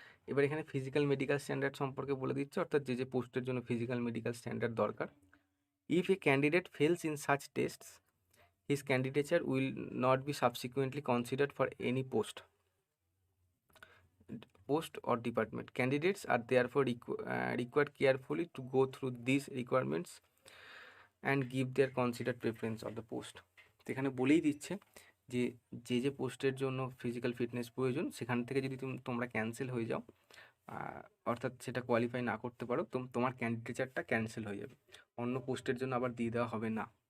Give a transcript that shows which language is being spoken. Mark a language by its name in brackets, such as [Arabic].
[Bangla] এবার এখানে physical medical standard সম্পর্কে বলে দিচ্ছে, অর্থাৎ যে পোস্টের জন্য ফিজিক্যাল মেডিকেল স্ট্যান্ডার্ড দরকার। [English] If a candidate fails in such tests his candidature will not be subsequently considered for any post or department. Candidates are therefore required carefully to go through these requirements and give their considered preference of the post. [Bangla] এখানে বলেই দিচ্ছে যে যে পোস্টের জন্য physical fitness প্রয়োজন সেখান থেকে যদি তোমরা ক্যান্সেল হয়ে যাও, অর্থাৎ সেটা কোয়ালিফাই না করতে পারো, তোমার ক্যান্ডিডেচারটা ক্যান্সেল হয়ে যাবে, অন্য পোস্টের জন্য আবার দিয়ে দেওয়া হবে না।